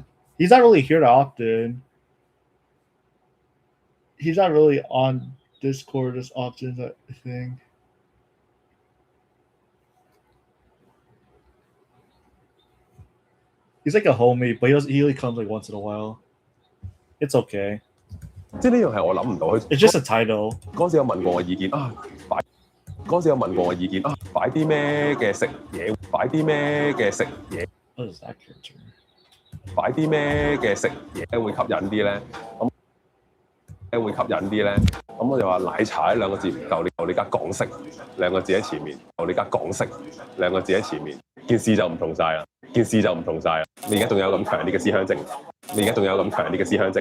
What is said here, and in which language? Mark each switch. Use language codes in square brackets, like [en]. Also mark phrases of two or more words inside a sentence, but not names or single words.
[en] He's not really here that often. He's not really on Discord as often, I think. He's like a homie, but he only comes like once in a while. It's okay. [yue] 即係呢樣係我諗唔到。 [en] It's just a title. [yue] 嗰陣時有問過我意見啊，嗰陣時有問過我意見啊，擺啲咩嘅食嘢？擺啲咩嘅食嘢？ [en] What is that character? [yue] 擺啲咩嘅食嘢會吸引啲咧？咁會吸引啲咧？咁我就話奶茶呢兩個字唔夠，你加港式兩個字喺前面，你加港式兩個字喺前面，件事就唔同晒啦。件事就唔同晒啦。你而家仲有咁強烈嘅思鄉症？你而家仲有咁強烈嘅思鄉症？